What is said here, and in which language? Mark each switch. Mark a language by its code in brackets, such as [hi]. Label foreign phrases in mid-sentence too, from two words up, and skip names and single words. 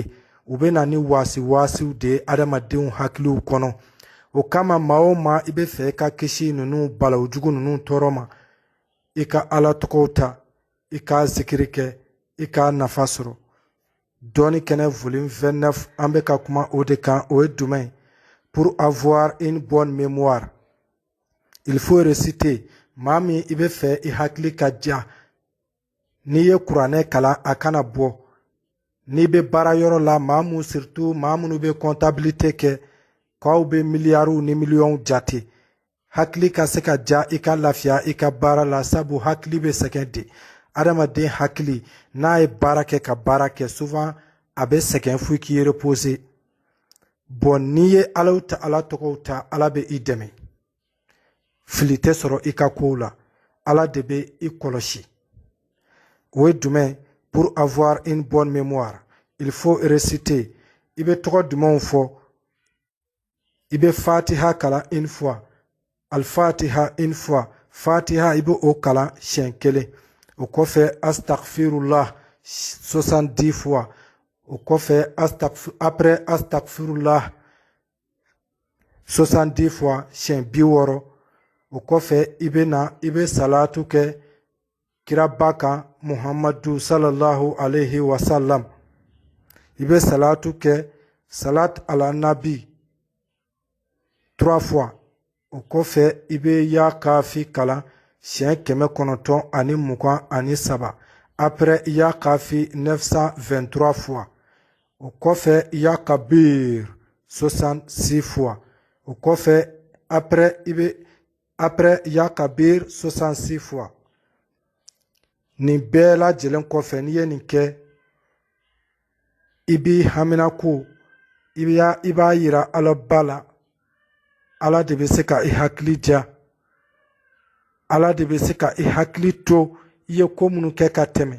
[bm] U bɛ na ni waasiw de ye adamadenw hakiliw kɔnɔ. O kama maa o maa i bɛ fɛ i ka kisi ninnu balawu ninnu tɔɔrɔ ma, i ka ala tɔgɔw ta, i ka zikiri kɛ, i ka nafa sɔrɔ. Dɔɔni kɛnɛ volume 29 an bɛ ka kuma o de kan, o ye jumɛn? [fr] Pour avoir une bonne mémoire, il faut réciter. [bm] Maa min i bɛ fɛ i hakili ka ja, n'i ye kuranɛ kalan a kana bɔ. N'i bɛ baara yɔrɔ la, surtout maa minnu bɛ comptabilité kɛ, k'aw bɛ miliyariw ni miliyɔnw jate, hakili ka se ka ja, i ka lafiya i ka baara la, sabu hakili bɛ sɛgɛn de. Adamaden hakili n'a ye baara kɛ ka baara kɛ, souvent a bɛ sɛgɛn fo k'i reposer. Bon n'i ye ala tɔgɔw ta, ala bɛ i dɛmɛ. Fili tɛ sɔrɔ i ka kow la, ala de bɛ i kɔlɔsi. O ye jumɛn? [fr] Pour avoir une bonne mémoire, il faut réciter. [bm] I bɛ tɔgɔ jumɛnw fɔ? I bɛ fatiha kalan [fr] une fois, [bm] al-fatiha [fr] une fois, [bm] fatiha i bɛ o kalan siɲɛ kelen. O kɔfɛ astaghfirullah 70 fois. O kɔfɛ après astaghfirullah 70 fois siɲɛ 60. O kɔfɛ i bɛ salatu kɛ kiraba kan Muhammadu [ar] صلى الله عليه وسلم. [bm] I bɛ salatu kɛ [ar] صلاة على النبي [bm] 3 fois. O kɔfɛ i bɛ [ar] يا كافي [bm] kalan siɲɛ 923. [fr] Après [ar] يا كافي [fr] 923 fois. [bm] O kɔfɛ [ar] يا كبير [bm] 66 fois. O kɔfɛ après [ar] يا كبير [bm] 66 fois. Nin bɛɛ lajɛlen kɔfɛ n'i ye nin kɛ, i b'i hamina ko, i b'a yira ala ba la. Ala de bɛ se ka i hakili ja, ala de bɛ se ka i hakili to i ye ko minnu kɛ ka tɛmɛ.